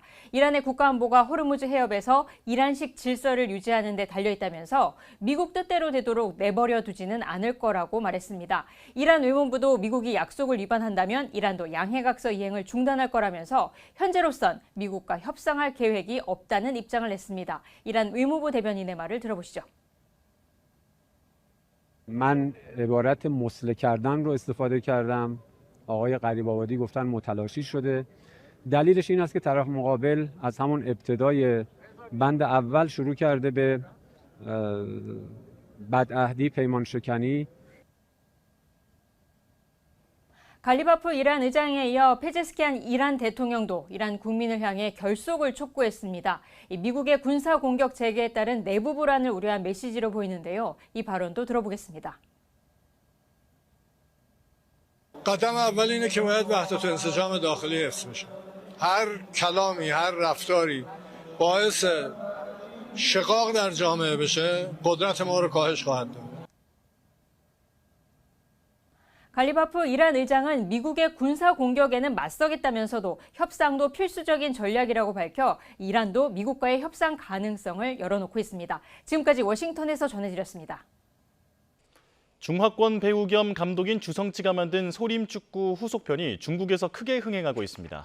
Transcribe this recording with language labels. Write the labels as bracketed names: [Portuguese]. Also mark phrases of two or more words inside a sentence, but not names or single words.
[Korean] 이란의 국가안보가 호르무즈 해협에서 이란식 질서를 유지하는 데 달려있다면서 미국 뜻대로 되도록 내버려 두지는 않을 거라고 말했습니다. 이란 외무부도 미국이 약속을 위반한다면 이란도 양해각서 이행을 중단할 거라면서 현재로선 미국과 협상할 계획이 없다는 입장을 냈습니다. 이란 외무부 대변인의 말을 들어보시죠. [Persian] من عبارت مسله کردن رو استفاده کردم. آقای غریب‌آبادی گفتن متلاشی شده. دلیلش این است که طرف مقابل از همون ابتدای بند اول شروع کرده به بدعهدی، پیمان شکنی. [Korean] 갈리바프 이란 의장에 이어 페제스키안 이란 대통령도 이란 국민을 향해 결속을 촉구했습니다. 미국의 군사 공격 재개에 따른 내부 불안을 우려한 메시지로 보이는데요. 이 발언도 들어보겠습니다. [Persian] قدم اول اینه که باید وحدت و انسجام داخلی حفظ بشه. هر کلامی، هر رفتاری باعث شقاق در جامعه بشه قدرت ما رو کاهش خواهد داد. [Korean] 갈리바프 이란 의장은 미국의 군사 공격에는 맞서겠다면서도 협상도 필수적인 전략이라고 밝혀 이란도 미국과의 협상 가능성을 열어놓고 있습니다. 지금까지 워싱턴에서 전해드렸습니다. 중화권 배우 겸 감독인 주성치가 만든 소림축구 후속편이 중국에서 크게 흥행하고 있습니다.